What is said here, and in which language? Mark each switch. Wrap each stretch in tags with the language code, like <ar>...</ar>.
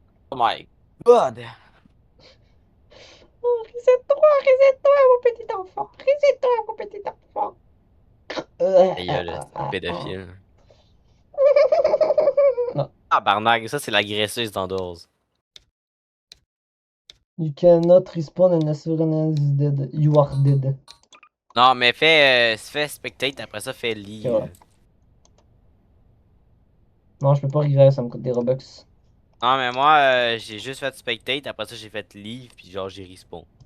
<en>Oh my god!</en> <fr>Oh, reset-toi, mon petit enfant. Reset-toi, mon petit enfant. Aïe, le pédophile. Non. Ah, barnac, ça, c'est l'agresseuse d'Endors.</fr> <en>You cannot respawn unless everyone is dead. You are dead.</en> <fr>Non, mais fais spectate, après ça, fais Ok,</fr> <en>leave.</en> <fr>voilà. Non, je peux pas revirer, ça me coûte des Robux. Non, mais moi, j'ai juste fait spectate, après ça, j'ai fait leave, puis genre, j'ai respawn.</fr>